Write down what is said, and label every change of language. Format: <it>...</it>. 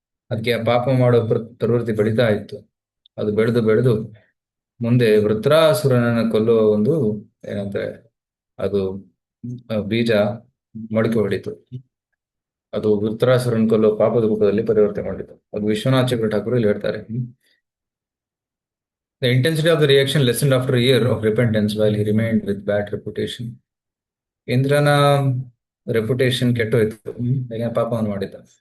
<kn>ಅದಕ್ಕೆ ಆ ಪಾಪ ಮಾಡೋ ಪ್ರವೃತ್ತಿ ಬೆಳೀತಾ ಇತ್ತು. ಅದು ಬೆಳೆದು ಮುಂದೆ ವೃತ್ರಾಸುರನನ್ನು ಕೊಲ್ಲುವ ಒಂದು ಏನಂತಾರೆ ಅದು ಬೀಜ ಮೊಳಕೆ ಹೊಡಿತು. ಅದು ವೃತ್ರಾಸುರನ್ ಕೊಲ್ಲುವ ಪಾಪದ ರೂಪದಲ್ಲಿ ಪರಿವರ್ತನೆ ಮಾಡಿತು. ಅದು ವಿಶ್ವನಾಥ ಚಕ್ರ ಠಾಕೂರ್ ಇಲ್ಲಿ ಹೇಳ್ತಾರೆ.</kn> <en>The intensity of the reaction lessened after a year of repentance while he remained with bad reputation.</en> <kn>ಇಂದ್ರನ ರೆಪ್ಯುಟೇಷನ್ ಕೆಟ್ಟೋಯ್ತು, ಪಾಪವನ್ನು ಮಾಡಿದ್ದ.</kn>